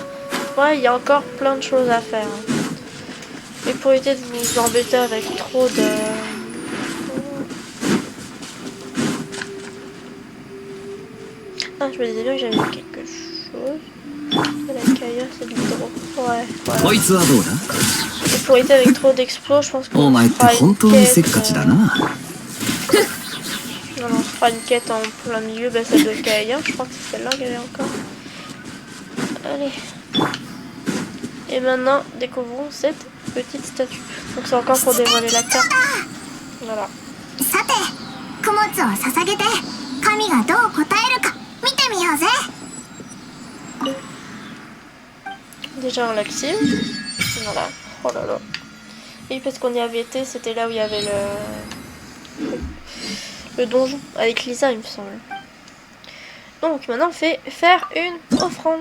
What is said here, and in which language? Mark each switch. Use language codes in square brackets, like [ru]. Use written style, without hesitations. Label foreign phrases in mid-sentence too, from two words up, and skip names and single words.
[fr] Ouais, il y a encore plein de choses à faire. Hein. Et pour éviter de vous embêter avec trop de... Ah, je me disais bien que j'avais quelque chose. La caillère, c'est du drôle. Ouais, voilà. [ja] こいつはどうだ [fr] Et pour éviter avec trop d'explos, je pense [ja] お [fr] qu'on [ja] 前って [fr] fera [ja] 本 [fr] une [ja] 当にせっ [fr] quête. [ja] かちだな。 [fr] Non, on se fera une quête en plein milieu, bah, celle de caillère. Je crois que c'est celle-là qu'il y avait encore. Allez. Et maintenant, découvrons cette petite statue. Donc c'est encore pour dévoiler la carte. Voilà. [ja] さて供物を捧げて神がどう答えるか見てみようぜ。 [fr] Déjà on l'active. Voilà. Oh là là. Et parce qu'on y avait été, c'était là où il y avait le donjon avec Lisa, il me semble. Donc maintenant on fait faire une offrande.